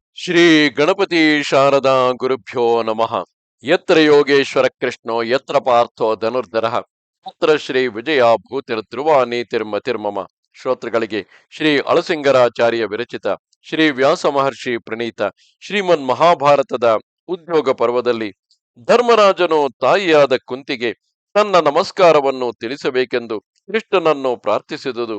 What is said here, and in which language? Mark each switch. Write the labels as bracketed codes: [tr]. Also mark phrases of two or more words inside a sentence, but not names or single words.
[sa] ಶ್ರೀ ಗಣಪತಿ ಶಾರದಾ ಗುರುಭ್ಯೋ ನಮಃ. ಯತ್ರ ಯೋಗೇಶ್ವರ ಕೃಷ್ಣೋ ಯತ್ರ ಪಾರ್ಥೋ ಧನುರ್ಧರ ಯತ್ರ ಶ್ರೀ ವಿಜಯ ಭೂತಿರ್ಧ್ರುವ ನೀತಿರ್ಮತಿರ್ಮಮ. [kn] ಶ್ರೋತೃಗಳಿಗೆ ಶ್ರೀ ಅಳಸಿಂಗರಾಚಾರ್ಯ ವಿರಚಿತ ಶ್ರೀ ವ್ಯಾಸ ಮಹರ್ಷಿ ಪ್ರಣೀತ ಶ್ರೀಮನ್ ಮಹಾಭಾರತದ ಉದ್ಯೋಗ ಪರ್ವದಲ್ಲಿ ಧರ್ಮರಾಜನು ತಾಯಿಯಾದ ಕುಂತಿಗೆ ತನ್ನ ನಮಸ್ಕಾರವನ್ನು ತಿಳಿಸಬೇಕೆಂದು ಕೃಷ್ಣನನ್ನು ಪ್ರಾರ್ಥಿಸಿದುದು.